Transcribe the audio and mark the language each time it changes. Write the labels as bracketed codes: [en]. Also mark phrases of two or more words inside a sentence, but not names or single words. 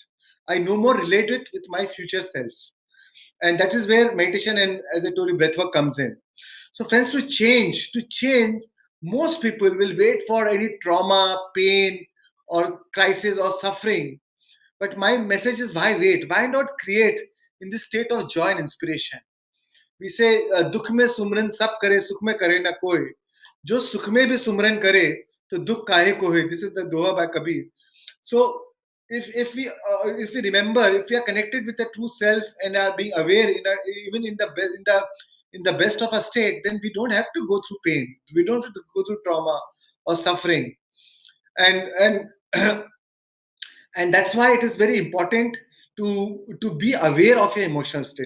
[en] I no more relate it with my future self. And that is where meditation and, as I told you, breathwork comes in. So friends, to change, most people will wait for any trauma, pain, or crisis or suffering. But my message is, why wait? Why not create in this state of joy and inspiration? We say, [hi] दुख में सुमरन सब करे, सुख में करे न कोई. जो सुख में भी सुमरन करे, तो दुख कहे को है. [en] This is the doha by Kabir. So if we remember, if we are connected with the true self and are being aware even in the best of our state, then we don't have to go through pain. We don't have to go through trauma or suffering. And and that's why it is very important to be aware of your emotional state.